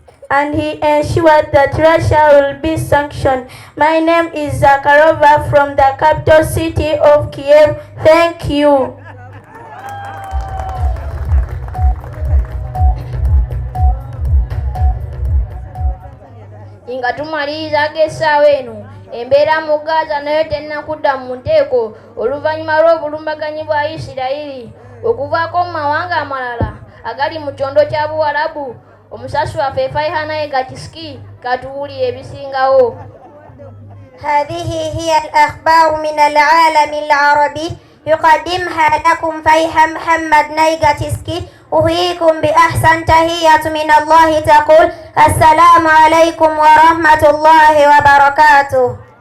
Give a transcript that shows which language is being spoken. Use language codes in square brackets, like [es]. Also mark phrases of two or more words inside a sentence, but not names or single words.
[en] My name is Zakharova from the capital city of Kiev. Thank you. [lg] Nga tumaliriza ag'essaawa eno embeera mu Gaza nayo tennakudda mu nteeko oluvannyuma lw'obulumbaganyi bwa Isirayiri okuvaako mu mawanga amalala agali mu kyondo kya Buwarabu. Omusasi waffe Faihana Gatski katubuulire ebisingawo. [ar] هذه هي الأخبار من العالم العربي يقدمها لكم فيها محمد نيغاتسكي. أحييكم بأحسن تحية من الله تقول السلام عليكم ورحمة الله وبركاته.